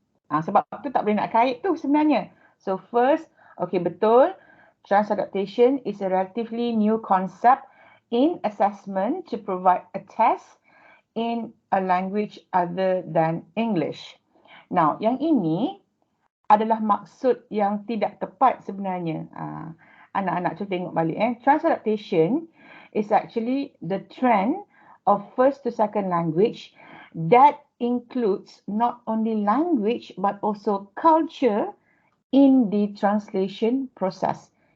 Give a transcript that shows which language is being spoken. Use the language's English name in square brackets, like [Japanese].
[Malay] Sebab tu tak boleh nak kait tu sebenarnya. [English] So first, okay [Malay] betul. [English] Transadaptation is a relatively new concept in assessment to provide a test in a language other than English. Now, [Malay] yang ini adalah maksud yang tidak tepat sebenarnya. Anak-anak cuba tengok balik. [English] Transadaptation is actually the trend of first to second language that includes not only language but also culture in the translation process.